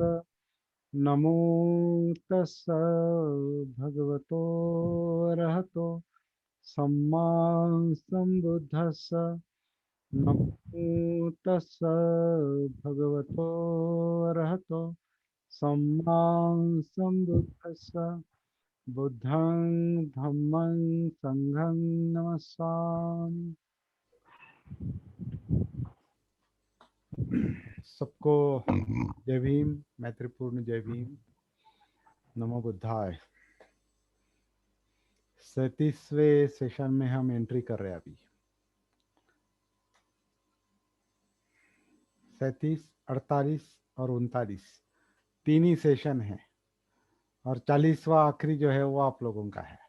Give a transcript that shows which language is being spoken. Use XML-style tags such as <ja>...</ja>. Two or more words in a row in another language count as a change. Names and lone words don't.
<pi>नमो तस्स भगवतो अरहतो सम्मा सम्बुद्धस्स। नमो तस्स भगवतो अरहतो सम्मा सम्बुद्धस्स। बुद्धं धम्मं संघं नमस्सामि।</pi> <hi>सबको जय भीम, मैत्रीपूर्ण जय भीम,</hi> <sa>नमो बुद्धाय।</sa> <hi>37वें सेशन में हम एंट्री कर रहे हैं अभी। 37, 48 और 39 तीन ही सेशन है और 40वां आखिरी जो है वो आप लोगों का है।</hi>